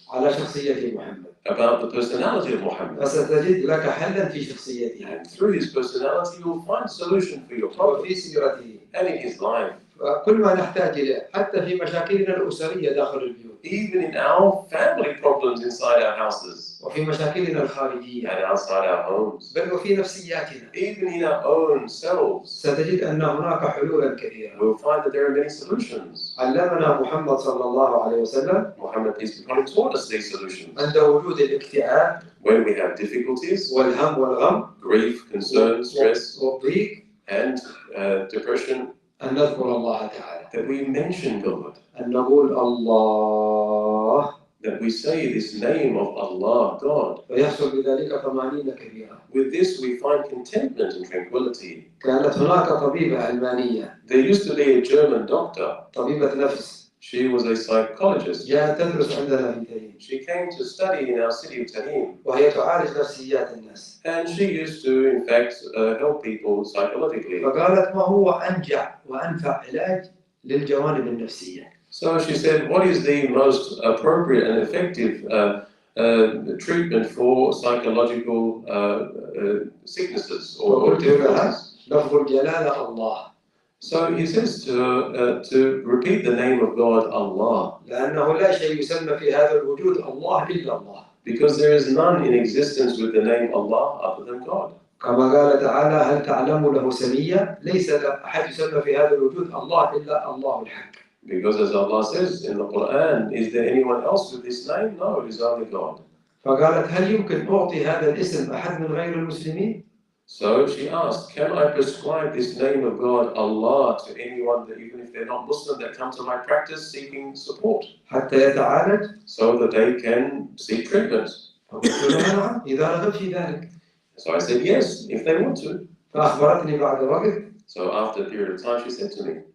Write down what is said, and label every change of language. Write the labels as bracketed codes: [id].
[ar] على شخصية محمد. [en] about the personality of Muhammad. [ar] فستجد لك حلا في شخصيته [en] And through his personality, you will find a solution for your problem [ar] وفي سيرته. [en] and in his life. [ar] كل ما نحتاج إليه حتى في مشاكلنا الأسرية داخل البيوت [en] Even in our family problems inside our houses [ar] وفي مشاكلنا الخارجية [en] and outside our homes, [ar] بل وفي نفسياتنا [en] even in our own selves, [ar] ستجد أن هناك حلولا كثيرة. [en] we'll find that there are many solutions. [ar] علمنا محمد صلى الله عليه وسلم [en] Muhammad, peace be upon him, taught us these solutions. [ar] عند وجود الاكتئاب [en] When we have difficulties, [ar] والهم والغم [en] grief, concern, stress, [ar] والضيق [en] and depression, [ar] أن نذكر الله تعالى [en] that we mention God, [ar] أن نقول الله [en] that we say this name of Allah, God. [ar] فيحصل بذلك طمأنينة كبيرة. [en] With this, we find contentment and tranquility. [ar] كانت هناك طبيبة ألمانية [en] There used to be a German doctor. [ar] طبيبة نفس [en] She was a psychologist. [ar] جاءت تدرس عندنا في تهيم [en] She came to study in our city of Tahim, [ar] وهي تعالج نفسيات الناس. [en] and she used to, in fact, help people psychologically. [ar] فقالت ما هو أنجع وأنفع علاج للجوانب النفسية. [en] So she said, what is the most appropriate and effective treatment for psychological sicknesses or [ar] وقلت لها [en] difficulties? [ar] لفظ الجلالة الله. [en] So he says to repeat the name of God, Allah, [ar] لأنه لا شيء يسمى في هذا الوجود الله إلا الله. [en] because there is none in existence with the name Allah other than God. [ar] كما قال تعالى هل تعلم له سمية ليس أحد يسمى في هذا الوجود الله إلا الله الحق. [en] Because as Allah says in the Quran, is there anyone else with this name? No, it is only God. [ar] فقالت هل يمكن أعطي هذا الاسم أحد من غير المسلمين؟ [en] So she asked, can I prescribe this name of God, Allah, to anyone that even if they're not Muslim that come to my practice seeking support, [ar] حتى يتعالج؟ [en] so that they can seek treatment? [ar] فقلت لها نعم إذا رغب في ذلك. [en] So I said yes, if they want to. [ar] فأخبرتني بعد وقت [en] So after a period of time, she said to me